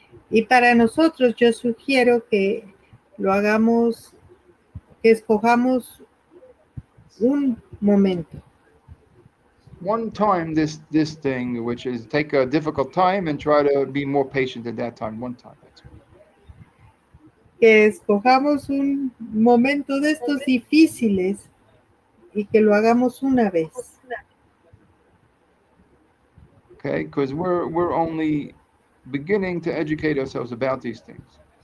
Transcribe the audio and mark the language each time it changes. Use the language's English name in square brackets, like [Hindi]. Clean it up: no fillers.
[Spanish] y para nosotros yo sugiero que lo hagamos, que escojamos un momento. [English] One time this thing, which is take a difficult time and try to be more patient at that time. One time. [Spanish] Que escojamos un momento de estos difíciles y que lo hagamos una vez. [English] Okay, because we're only beginning to educate ourselves about these things.